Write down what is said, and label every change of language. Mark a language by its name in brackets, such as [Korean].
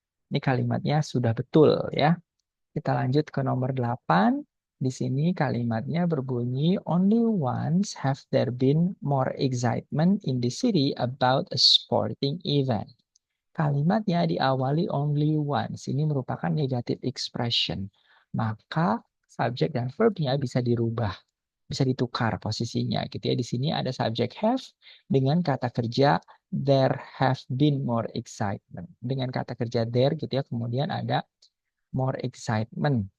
[Indonesian] Ini kalimatnya sudah betul ya. Kita lanjut ke nomor 8. Di sini kalimatnya berbunyi, [English] only once have there been more excitement in the city about a sporting event. [Indonesian] Kalimatnya diawali only once. Ini merupakan negative expression. Maka subjek dan verbnya bisa dirubah, bisa ditukar posisinya gitu ya. Di sini ada subjek have dengan kata kerja [English] there have been more excitement. [Indonesian] Dengan kata kerja there gitu ya, kemudian ada more excitement.